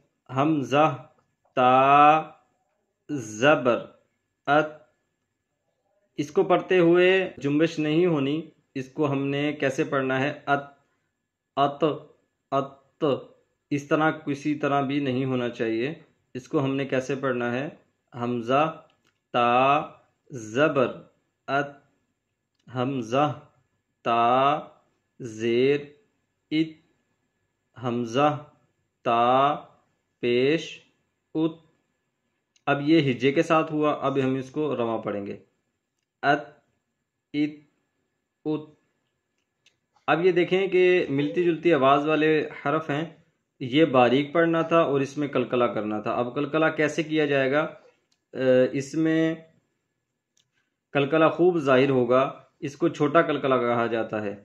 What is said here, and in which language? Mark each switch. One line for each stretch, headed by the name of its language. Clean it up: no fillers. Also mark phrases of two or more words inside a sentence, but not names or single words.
Urdu: حمزہ، تا، زبر، ات۔ اس کو پڑھتے ہوئے جنبش نہیں ہونی، اس کو ہم نے کیسے پڑھنا ہے، ات، ات، ات۔ اس طرح کسی طرح بھی نہیں ہونا چاہیے۔ اس کو ہم نے کیسے پڑھنا ہے، حمزہ، تا، زبر، ات، حمزہ، تا، زیر، ات، حمزہ تا پیش ات، اب یہ ہجے کے ساتھ ہوا، اب ہم اس کو رواں پڑھیں گے، ات ات ات۔ اب یہ دیکھیں کہ ملتی جلتی آواز والے حرف ہیں، یہ باریک پڑھنا تھا اور اس میں قلقلہ کرنا تھا۔ اب قلقلہ کیسے کیا جائے گا؟ اس میں قلقلہ خوب ظاہر ہوگا، اس کو چھوٹا قلقلہ کہا جاتا ہے۔